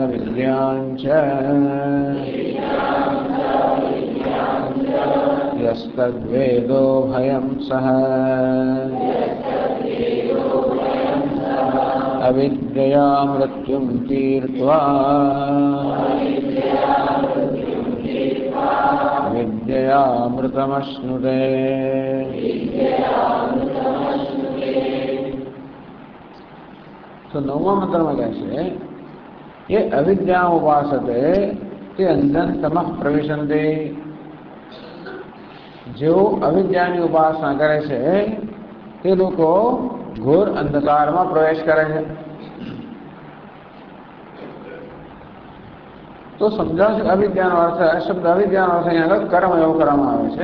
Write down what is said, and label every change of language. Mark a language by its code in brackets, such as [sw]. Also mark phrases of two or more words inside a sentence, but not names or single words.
[sa] यस्तद्वेदो भयं सः अविद्यया मृत्युं तीर्त्वा विद्ययामृतमश्नुते. [gu] तो 9મા મંત્રમાં કહે છે [sa] એ અવિદ્યા ઉપાસતે તે અંધન તમઃ પ્રવિશન્તિ. [gu] જેઓ અવિદ્યાની ઉપાસના કરે છે તે લોકો ઘોર અંધકારમાં પ્રવેશ કરે છે. તો સમજાવશે અવિદ્યાનો અર્થ, શબ્દ અવિદ્યાનો અર્થ અહીંયા આગળ કર્મ એવો કરવામાં આવે છે.